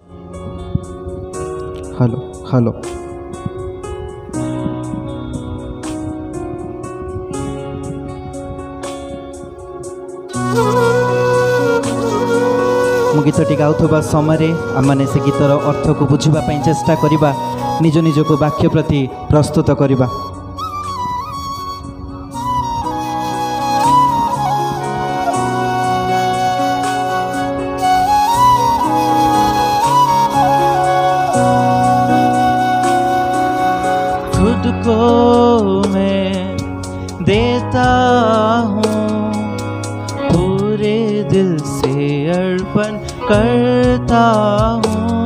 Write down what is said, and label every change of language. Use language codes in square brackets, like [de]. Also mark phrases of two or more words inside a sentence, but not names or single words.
[or] ହ୍ୟାଲୋ ହ୍ୟାଲୋ ମୁଁ ଗୀତଟି ଗାଉଥିବା ସମୟରେ ଆମେ ସେ ଗୀତର ଅର୍ଥକୁ ବୁଝିବା ପାଇଁ ଚେଷ୍ଟା କରିବା, ନିଜ ନିଜକୁ ବାକ୍ୟ ପ୍ରତି ପ୍ରସ୍ତୁତ କରିବା। [hi] खुद को मैं देता हूँ, पूरे दिल से अर्पण करता हूँ।